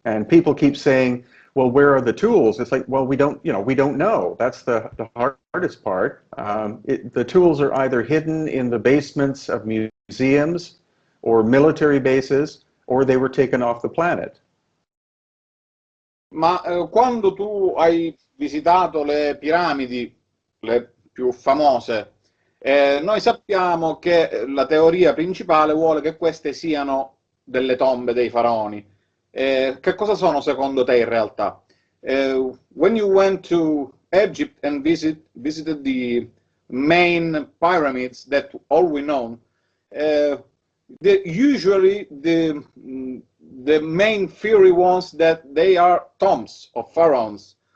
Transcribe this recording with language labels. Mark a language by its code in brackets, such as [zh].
[en] And people keep saying, well, where are the tools? It's like, well, we don't know. That's the hardest part. The tools are either hidden in the basements of museums or military bases, or they were taken off the planet. [it] Ma quando tu hai visitato le piramidi, le più famose, noi sappiamo che la teoria principale vuole che queste siano delle tombe dei faraoni. Che cosa sono secondo te in realtà? [en] When you went to Egypt and visited the main pyramids that all we know, usually the main theory was that they are tombs of pharaohs.